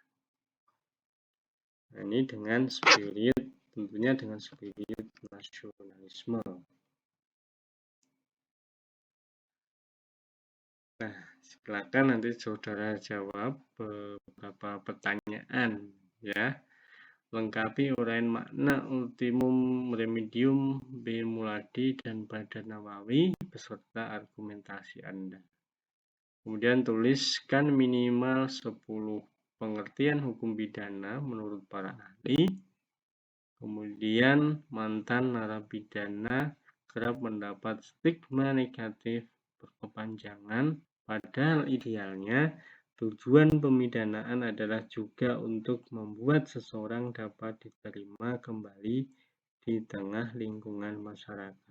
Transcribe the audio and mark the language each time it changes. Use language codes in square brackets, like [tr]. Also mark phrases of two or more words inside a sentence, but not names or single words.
[id] Nah, ini dengan spirit, tentunya dengan spirit nasionalisme. Nah, silakan nanti saudara jawab beberapa pertanyaan ya. Lengkapi uraian makna [la] ultimum remedium [id] B. Muladi dan Badar Nawawi beserta argumentasi Anda. Kemudian tuliskan minimal 10 pengertian hukum pidana menurut para ahli. Kemudian mantan narapidana kerap mendapat stigma negatif berkepanjangan, padahal idealnya tujuan pemidanaan adalah juga untuk membuat seseorang dapat diterima kembali di tengah lingkungan masyarakat.